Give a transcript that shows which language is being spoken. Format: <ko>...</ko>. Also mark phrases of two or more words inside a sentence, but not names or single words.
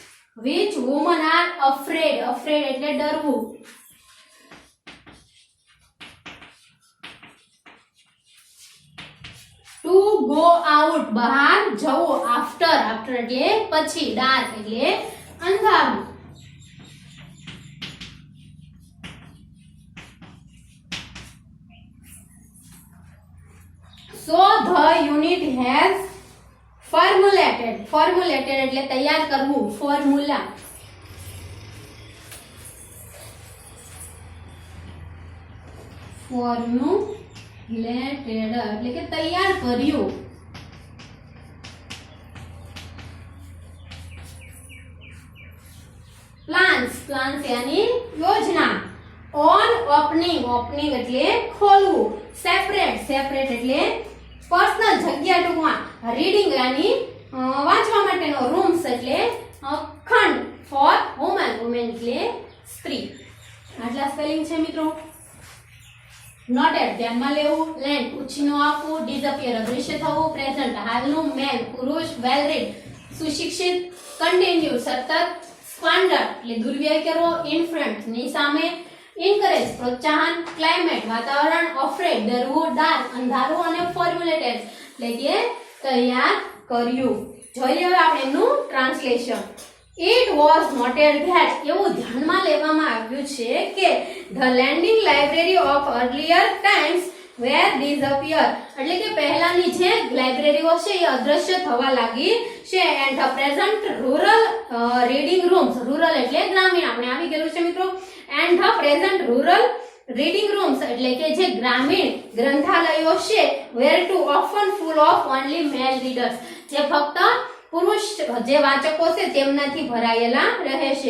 <en>which women are afraid. Afraid</en> <gu>એટલે ડરવું.</gu> <en>to go out</en> <gu>બહાર જવું. after એટલે પછી. dark એટલે અંધારું.</gu> <en>so the unit has formulated</en> <gu>એટલે તૈયાર કરવું.</gu> <en>formula.</en> <gu>formulated એટલે કે તૈયાર કર્યું.</gu> <hi>plans यानी योजना.</hi> <en>on opening</en> <gu>એટલે ખોલવું. separate એટલે પર્સનલ જગ્યા ટૂંકમાં. રીડિંગ यानी વાંચવા માટેનો. રૂમ્સ એટલે ખંડ.</gu> <en>for women</en> <gu>એટલે સ્ત્રી. આટલા સ્પેલિંગ છે મિત્રો. નોટેડ ધ્યાનમાં લેવું. લેન્ડ ઉછીનો આપવું. ડિસઅપિયર અદૃશ્ય થવું. પ્રેઝન્ટ હાલનું. મેલ પુરુષ.</gu> <en>well read</en> <gu>સુશિક્ષિત. કન્ટિન્યુ સતત. સ્ક્વાન્ડર એટલે દુર્વ્યય કરવો. ઇન્ફ્રન્ટ ની સામે. ઇન્કરેજ પ્રોત્સાહન. ક્લાઇમેટ વાતાવરણ. અફ્રેડ ડરવું. ડાર્ક અંધારું. અને ફોર્મ્યુલેટેડ એટલે કે તૈયાર કર્યું. જોઈ લઈએ આપણે એનું ટ્રાન્સલેશન.</gu> <en>It was noted that</en> <gu>એવું ધ્યાનમાં લેવામાં આવ્યું છે કે</gu> <en>the lending library of earlier times were disappear</en> <gu>એટલે કે પહેલાની જે લાઇબ્રેરીઓ છે એ અદ્રશ્ય થવા લાગી છે.</gu> <en>and the present rural reading rooms.</en> <gu>rural એટલે ગ્રામીણ. આપણે આવી ગયેલું છે મિત્રો.</gu> <en>and the present rural reading rooms</en> <gu>એટલે કે જે ગ્રામીણ ગ્રંથાલયો છે</gu> <en>were too often full of only male readers</en> <gu>જે ફક્ત પુરુષ જે વાચકો છે તેમનાથી ભરાયેલા રહે છે.</gu>